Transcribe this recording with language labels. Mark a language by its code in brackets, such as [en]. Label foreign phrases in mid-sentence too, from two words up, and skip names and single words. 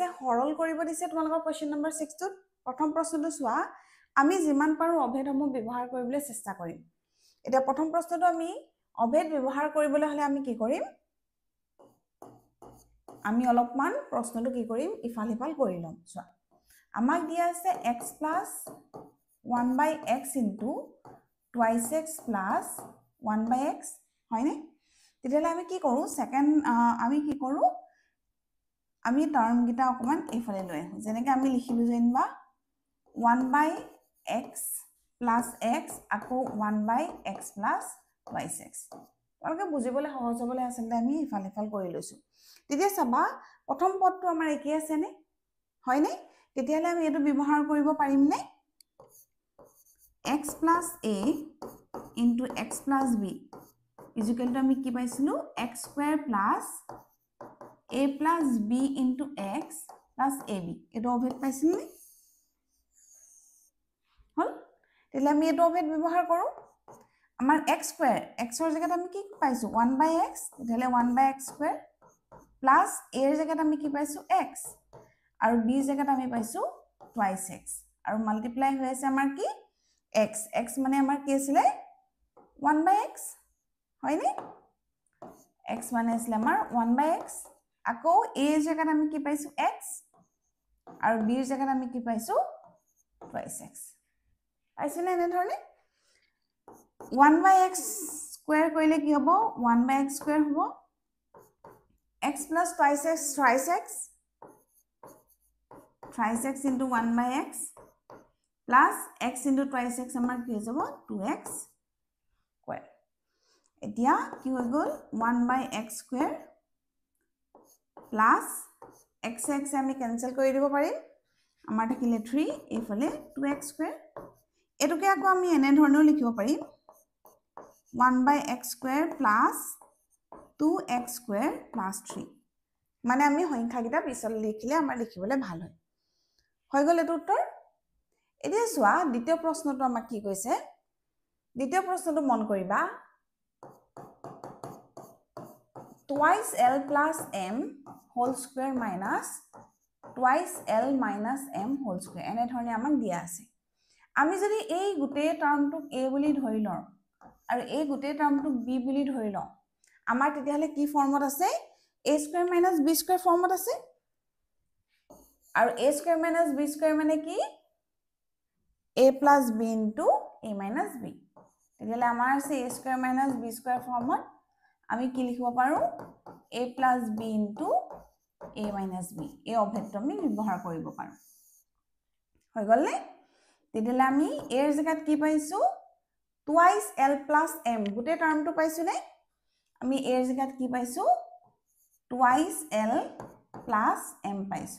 [as] সৰল কৰিব দিছে তোমালোকৰ কোৱেশ্চন নম্বৰ 6 টোত। প্ৰথম প্ৰশ্নটো চোৱা, আমি যিমান পাৰো অভেদসমূহ ব্যৱহাৰ কৰিবলৈ চেষ্টা কৰিম। এতিয়া প্ৰথম প্ৰশ্নটো আমি অভেদ ব্যৱহাৰ কৰিবলৈ হলে আমি কি কৰিম? আমি অলপমান প্ৰশ্নটো কি কৰিম? ইফাল সিফাল কৰি লম। চোৱা, আমাক দিয়া আছে [en] x plus 1 by x into twice x plus 1 by x, [as] হয়নে? তেতিয়াহ'লে আমি কি কৰো? আমি কি কৰো? আমি টাৰ্ম গিটা অকমান ইফালে লৈ আহো। যেনেকৈ আমি লিখিলো যেনিবা [en] 1 by x plus x [as] আকৌ [en] 1 by x plus twice x. [as] তোমালোকে বুজিবলৈ সহজ হ'বলৈ আচলতে আমি ইফাল সিফাল কৰি লৈছো। তেতিয়া চাবা প্ৰথম পদটো আমাৰ একেই আছে নে? হয়নে? তেতিয়াহ'লে আমি এইটো ব্যৱহাৰ কৰিব পাৰিম নে? [en] x plus a into x plus b is equal to [as] আমি কি পাইছিলো? [en] x square plus a plus b into x plus ab. [as] এইটো অভেদ পাইছিল নে? হল? তেতিয়াহ'লে আমি এইটো অভেদ ব্যৱহাৰ কৰো। আমাৰ [en] x square, [as] x ৰ জায়গাত আমি কি পাইছো? [en] 1 by x, তেতিয়াহ'লে 1 by x square plus a [as] ৰ জায়গাত আমি কি পাইছো? x আৰু b ৰ জায়গাত আমি পাইছো [en] twice x [as] আৰু মাল্টিপ্লাই হৈ আছে আমাৰ কি? x. x মানে আমাৰ কি আছিল? [en] 1 by x, [as] হয়নে? x মানে আছিল আমাৰ [en] 1 by x, [as] আকৌ a ৰ জায়গাত আমি কি পাইছো? x আৰু b ৰ জায়গাত আমি কি পাইছো? [en] twice x. [as] পাইছেনে এনে ধৰণে? [en] 1 by x square [as] কৰিলে কি হ'ব? [en] 1 by x square হ'ব। x plus twice x, thrice x into 1 by x plus x into twice x [as] আমাৰ কি হৈ যাব? [en] 2x square. [as] এতিয়া কি হৈ গ'ল? [en] 1 by x square plus x [as] আমি কেনসেল কৰি দিব পাৰিম। আমাৰ থাকিলে 3, এইফালে [en] 2x square. [as] এটোকে আকৌ আমি এনে ধৰণেও লিখিব পাৰিম। [en] 1 by x square plus 2x square plus 3. [as] মানে আমি সংখ্যাকেইটা পিছলৈ লিখিলে আমাৰ লিখিবলৈ ভাল হয়। হৈ গ'ল এইটো উত্তৰ। এতিয়া চোৱা, দ্বিতীয় প্ৰশ্নটো আমাক কি কৈছে? দ্বিতীয় প্ৰশ্নটো মন কৰিবা। [en] twice l plus m whole square minus twice l minus m whole square. [as] এনে ধৰণে আমাক দিয়া আছে। আমি যদি এই গোটেই টাৰ্মটোক a বুলি ধৰি লওঁ আৰু এই গোটেই টাৰ্মটোক b বুলি ধৰি লওঁ, আমাৰ তেতিয়াহ'লে কি ফৰ্মত আছে? [en] a square minus b square [as] ফৰ্মত আছে। আৰু [en] a square minus b square [as] মানে কি? [en] a plus b into a minus b. [as] তেতিয়াহ'লে আমাৰ আছে [en] a square minus b square [as] ফৰ্মত। আমি কি লিখিব পাৰো? [en] a plus b into a minus b. [as] এই অভেদটো আমি ব্যৱহাৰ কৰিব পাৰো। হৈ গ'ল নে? তেতিয়াহ'লে আমি a ৰ জায়গাত কি পাইছো? [en] twice l plus m. [as] গোটেই টাৰ্মটো পাইছো নে? আমি a ৰ জায়গাত কি পাইছো? [en] twice l plus m [as] পাইছো।